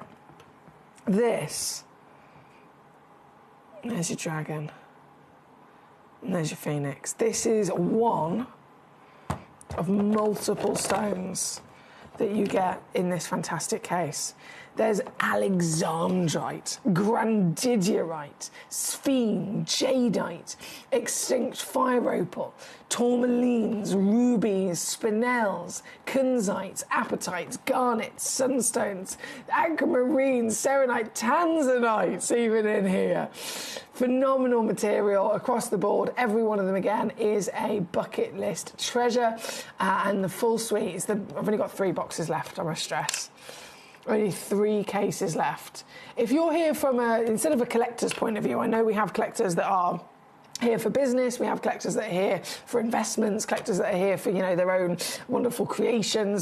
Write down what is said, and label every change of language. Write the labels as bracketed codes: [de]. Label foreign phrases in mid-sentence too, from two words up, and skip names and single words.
[en] This, there's your dragon and there's your phoenix. This is one of multiple stones that you get in this fantastic case. There's alexandrite, grandidiorite, sphene, jadeite, extinct fire opal, tourmalines, rubies, spinels, kunzites, apatites, garnets, sunstones, aquamarines, serenite, tanzanites even in here. Phenomenal material across the board. Every one of them, again, is a bucket list treasure. And the full suite is I've only got 3 boxes left, I must stress. Only 3 cases left. If you're here from instead of a collector's point of view, I know we have collectors that are here for business, we have collectors that are here for investments, collectors that are here for, their own wonderful creations.